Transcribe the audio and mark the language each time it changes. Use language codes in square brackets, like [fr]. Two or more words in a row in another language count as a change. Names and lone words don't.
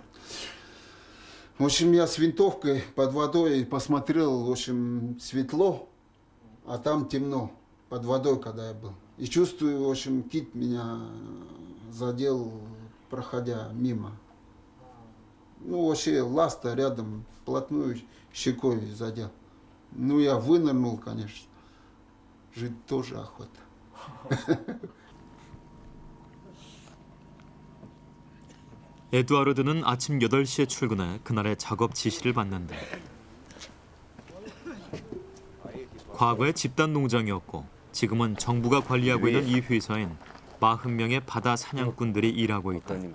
[ru] В общем, я с винтовкой под водой посмотрел, в общем, светло, а там темно, под водой, когда я был. И чувствую, в общем, кит меня задел, проходя мимо. Ну, вообще, ласта рядом, вплотную щекой задел. Ну, я вынырнул, конечно. Жить тоже охота. [ko] 에두아르드는 아침 8시에 출근해 그날의 작업 지시를 받는다. 과거에 집단 농장이었고 지금은 정부가 관리하고 있는 이 회사엔 40명의 바다 사냥꾼들이 일하고 있다.